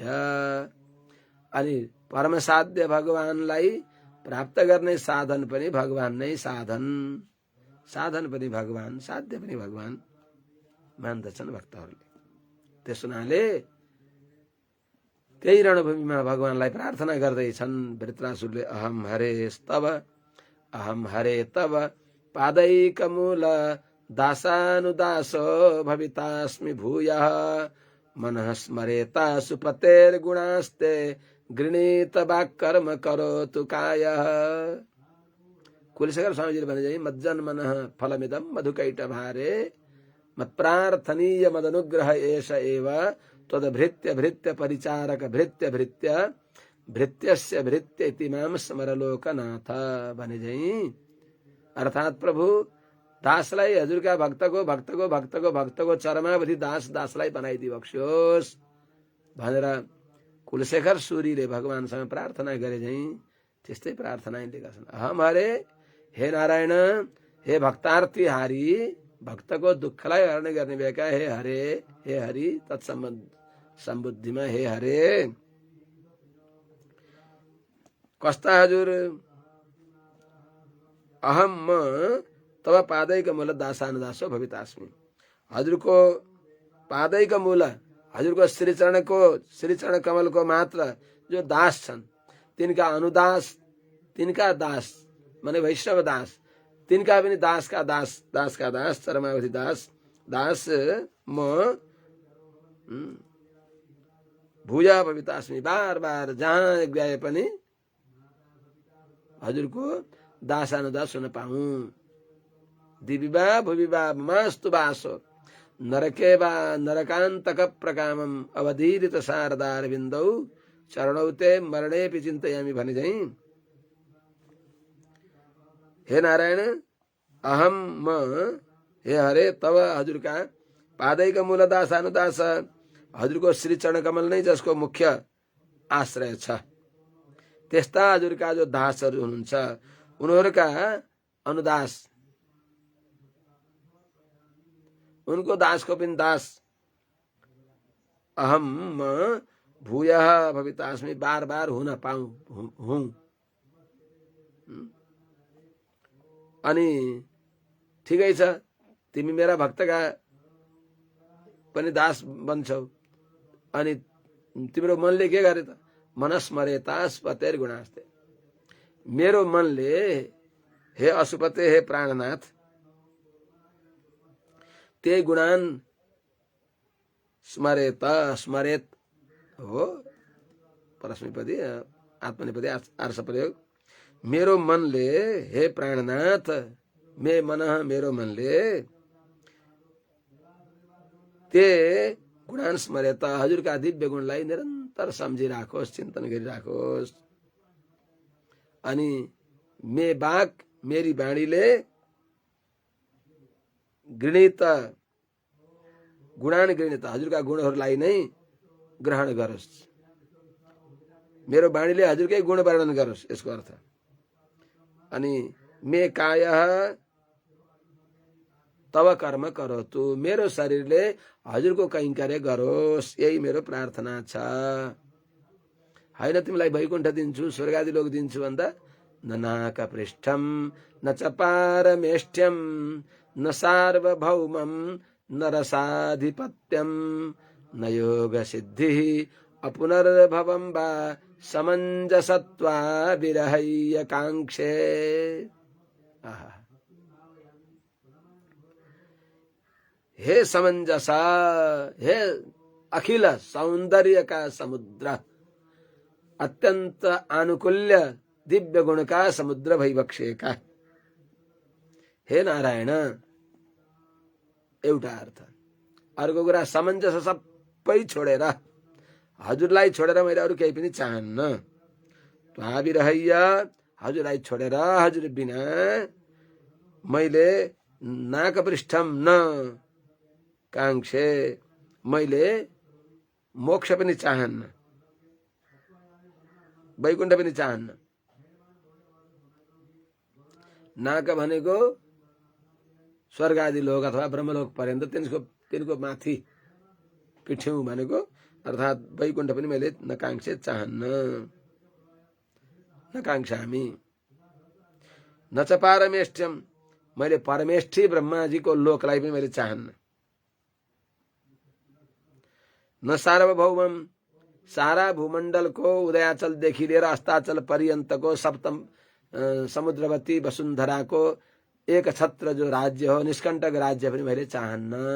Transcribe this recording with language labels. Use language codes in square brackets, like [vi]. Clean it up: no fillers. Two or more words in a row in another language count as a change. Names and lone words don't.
[ne] अनि परम साध्य भगवानलाई प्राप्त गर्ने साधन पनि भगवान नै साधन। साधन पनि भगवान, साध्य पनि भगवान मान्दछन् भक्तहरूले। त्यस हुनाले त्यही रणभूमिमा भगवानलाई प्रार्थना गर्दैछन् वृत्रासुरले। [sa] अहम हरेस्तव, अहम हरे तव पादैकमूल दासानुदासो भवितास्मि भूयः मनः स्मरेता सुपतेर्गुणास्ते गृणीत वाक्कर्म करोतु कायः। कुलशेखर [ne] स्वामीजीले भने चाहिँ [sa] मज्जन्मनः फलमिदं मधुकैट भारे मत्प्रार्थनीय मदनुग्रह एष एव त्वद्भृत्य भृत्य परिचारक भृत्य भृत्य भृत्यस्य भृत्य इति माम स्मर लोकनाथ। [ne] भने चाहिँ अर्थात् प्रभु दासलाई, हजुरका भक्तको भक्तको भक्तको भक्तको चरमावधि दास दासलाई बनाइदिबक्स्योस् भनेर कुलशेखर सूरीले भगवानसँग प्रार्थना गरे चाहिँ त्यस्तै प्रार्थना लेखेका छन्। [sa] अहम हरे, [ne] हे नारायण, हे भक्तार्थी हारी, भक्तको दुःखलाई हरण गर्ने भएका हे हरे, हे हरि तत्सम्बुद्धिमा हे हरे। कस्ता हजुर? [sa] अहम म तब पादैक मूल दासानुदासो भवितास्मि। [ne] हजुरको पादैक मूल, हजुरको श्रीचरण कमलको मात्र जो दास छन्, तिनका अनुदास, तिनका दास माने वैष्णव दास, तिनका पनि दासका दास, दासका दास, चरमावधि दास दास म [sa] भूया भवितास्मि। [ne] बार बार जहाँ गए पनि हजुरको दासानुदास हुन पाऊँ। [sa] दिविवा भुविवा मास्तु वासो नरके वा नरकान्तक प्रकामम अवधीरित शारदार बिन्दौ चरणौ ते मरणेपि चिन्तयामि। [ne] भने चाहिँ हे नारायण, अहम म, [sa] हे हरे तब, [ne] हजुरका पादैक मूल दासानुदास, हजुरको श्री चरण कमल नै जसको मुख्य आश्रय छ, त्यस्ता हजुरका जो दासहरू हुनुहुन्छ उनीहरूका अनुदास, उनको दासको पनि दास [sa] अहम म भूयः भवितास्मि, [ne] बार बार हुन पाऊँ हुँ। अनि ठिकै छ, तिमी मेरा भक्तका पनि दास बन्छौ। अनि तिम्रो मनले के गरे त? [sa] मनस्मरेतास पतेर गुणास्ते। [ne] मेरो मनले हे अशुपते, हे प्राणनाथ, [sa] ते गुणान स्मरेत, स्मरेत [ne] हो परस्मैपदी आत्मनेपदी आर्ष प्रयोग। मेरो मनले, हे प्राणनाथ, मे मन, मेरो मनले [sa] ते गुणान स्मरेत, [ne] हजुरका दिव्य गुणलाई निरन्तर सम्झिराखोस्, चिन्तन गरिराखोस्। अनि मे बाक, मेरी बाणीले [sa] गृणीत, गुणान गृणीत, [ne] हजुरका गुणहरूलाई नै ग्रहण गरोस्। मेरो बाणीले हजुरकै गुण वर्णन गरोस्, यसको अर्थ। अनि [sa] मे कायः तव कर्म करोतु, [ne] मेरो शरीरले हजुरको कैंकर्य गरोस्, यही मेरो प्रार्थना छ। हैन तिमीलाई वैकुण्ठ दिन्छु, स्वर्गादि लोक दिन्छु भन्दा [sa] न नाक पृष्ठम न च पारमेष्ठ्यम न सार्वभौमम न रसाधिपत्यम न योग सिद्धि अपुनर्भवं वा समञ्जसत्वा विरहय्य कांक्षे। [ne] हे समंजस, हे अखिल सौंदर्य का समुद्र, अत्यंत आनुकूल्य दिव्य गुण का समुद्र भइबक्सेका हे नारायण। एउटा अर्थ। अर्को कुरा समञ्जस सबै छोडेर, हजुरलाई छोडेर मैले अरू केही पनि चाहन्न। त्वाविरहय्य, हजुरलाई छोडेर, हजुर बिना मैले [sa] नाकपृष्ठम न कांक्षे, [ne] मैले मोक्ष पनि चाहन्न, वैकुण्ठ पनि चाहन्न। नाक भनेको स्वर्ग आदि लोक अथवा ब्रह्मलोक पर्यन्त, तिनको माथि पिठ्यौं भनेको अर्थात् वैकुण्ठ पनि मैले नकांक्षे चाहन्न, [sa] नकांक्षामि। न च पारमेष्ठ्यम, [ne] मैले परमेष्ठी ब्रह्माजीको लोकलाई पनि मैले चाहन्न। [sa] न सार्वभौमम, [ne] सारा भूमण्डलको उदयाचलदेखि लिएर अस्ताचल पर्यन्तको सप्तम समुद्रवती वसुन्धराको एक छत्र जो राज्य हो, निष्कण्टक राज्य पनि मैले चाहन्न।